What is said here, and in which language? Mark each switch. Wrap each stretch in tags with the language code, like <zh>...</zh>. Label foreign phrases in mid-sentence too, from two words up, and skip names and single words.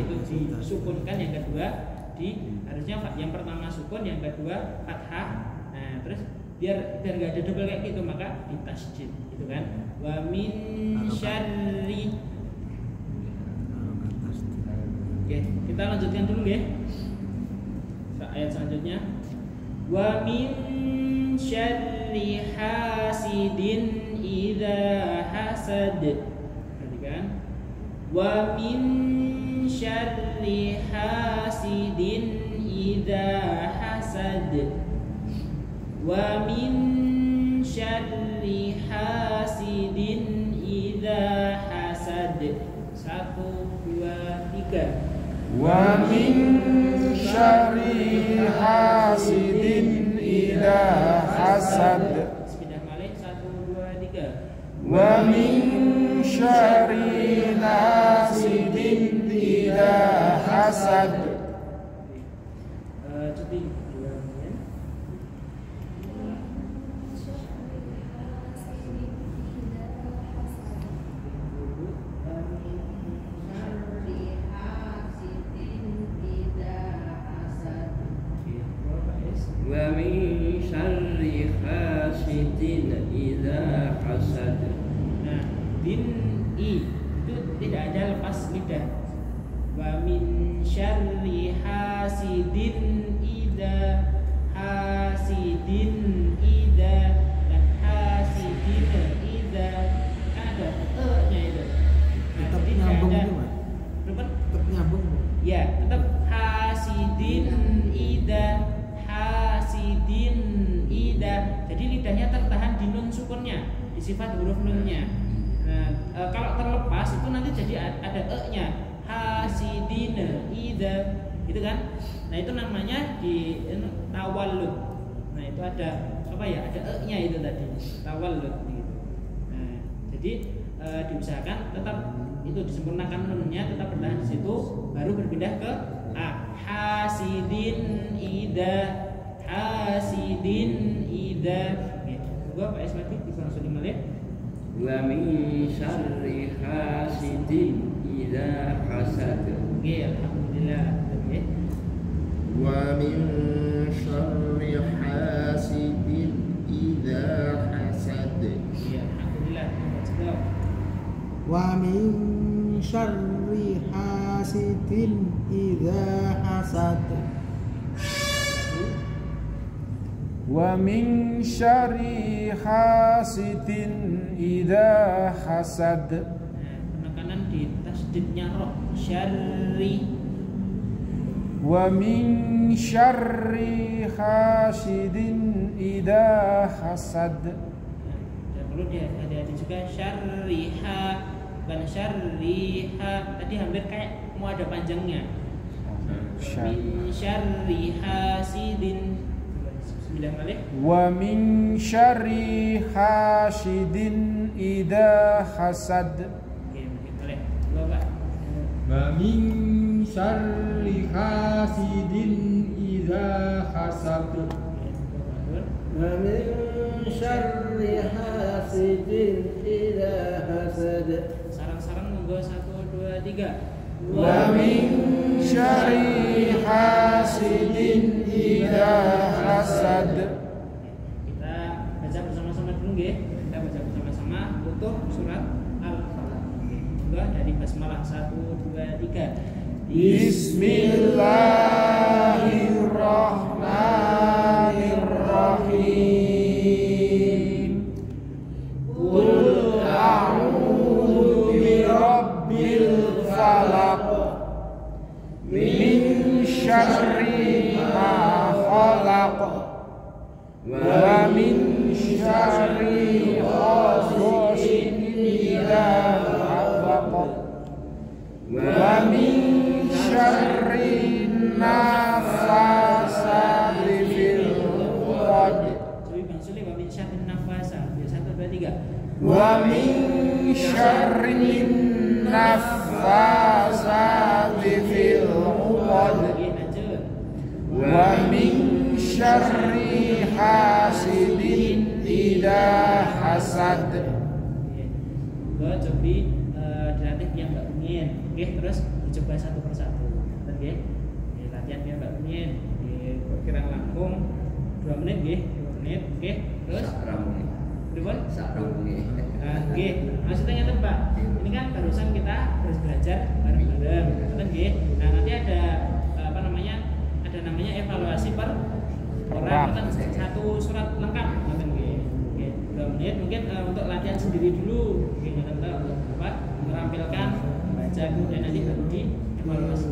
<id>itu disukunkan, yang kedua harusnya yang pertama sukun, yang kedua fathah. Nah, terus biar nggak ada double kayak gitu, maka ditasjid gitu kan.</id> <ar>ومن شر.</ar> <id>Oke, kita lanjutkan dulu ya. Ayat selanjutnya.</id> <ar>ومن شر حاسد إذا حسد.</ar> <id>Perhatikan.</id> <ar>ومن شر حاسد إذا حسد. ومن شر حاسد إذا حسد.</ar> <id>1 2 3.</id> <ar>ومن شر حاسد إذا حسد.</ar> <jv>Pindah malih 1 2 3.</jv> <ar>ومن شر حاسد إذا حسد.</ar> <id>Cuti 2 menit.</id> <ar>ومن شر حاسد إذا حسد.</ar> <id>Nah, din i itu tidak ada lepas lidah.</id> <ar>ومن شر حاسد إذا حاسد إذا</ar> <id>dan</id> <ar>حاسد إذا</ar> <id>ada e-nya itu. Nah, Tetap jadi nyambung tidak ada- itu, Mas. Berapa? Tetap nyambung. Ya, tetap</id> <ar>hasidin ida hasidin ida.</ar> <id>Jadi lidahnya tertahan di nun sukunnya, di sifat huruf nunnya. Nah, kalau terlepas itu nanti jadi ada e-nya. Hasidin ida, gitu kan? Nah, itu namanya di tawallud. Nah, itu ada apa ya? Ada e-nya itu tadi, tawallud gitu. Nah, jadi diusahakan tetap itu disempurnakan nunnya, tetap bertahan di situ, baru berpindah ke a.</id> <ar>حاسد إذا، حاسد إذا.</ar> <id>Gua Pak Esmati bisa langsung dimulai.</id> <ar>ومن شر حاسد إذا حسد.</ar> <id>Oke, alhamdulillah. Oke.</id> <ar>ومن شر حاسد إذا حسد.</ar> <id>Ya, alhamdulillah. Jawab.</id> <ar>ومن شر حاسد إذا حسد. ومن شر حاسد إذا حسد.</ar> <id>Penekanan di tasdidnya roh.</id> <ar>Syarri. ومن شر حاسد إذا حسد.</ar> <id>Dan perlu hati-hati juga syarriha, bukan syarriha. Tadi hampir kayak mau ada panjangnya.</id> <ar>من شر حاسد.</ar> <id>9 kali.</id> <ar>ومن شر حاسد إذا حسد.</ar> <id>Oke, mungkin boleh. Coba, Pak.</id> <ar>ومن شر حاسد إذا حسد. ومن شر حاسد إذا حسد.</ar> <jv>Sarang-sarang monggo 1 2 3.</jv> <ar>ومن شر حاسد إذا حسد.</ar> <id>Kita baca bersama-sama dulu nggih. Kita baca bersama-sama utuh surat Al-Falaq. Monggo dari basmalah 1 2 3.</id> <ar>بسم الله الرحمن الرحيم. قل أعوذ برب الفلق من شر ما خلق ومن شر غاسق إذا وقب ومن شر النفاثات في العقد</ar> <id>Coba Bang Sule</id> <ar>ومن شر النفا.</ar> <id>1 2 3.</id> <ar>ومن شر النفاثات في العقد</ar> <jv>Nggih, lanjut.</jv> <ar>ومن شر حاسد إذا حسد.</ar> <jv>Monggo cobi dilatih biar Mbak Umin.</jv> <id>Oke, terus dicoba satu persatu. Bener nggih? Oke, latihan biar Mbak Umin.</id> <jv>Oke, kira langkung 2 menit nggih, 2 menit. Oke, terus pripun? Oke, maksudnya ngeten Pak.</jv> <id>Ini kan barusan kita harus belajar bareng-bareng. Bener nggih? Nah, nanti ada apa namanya? Ada namanya evaluasi per orang. Ngeten satu surat lengkap ngeten nggih. Oke, 2 menit mungkin untuk latihan sendiri dulu. Oke, ngeten ta untuk apa? Merampilkan baca kemudian nanti baru di evaluasi.</id>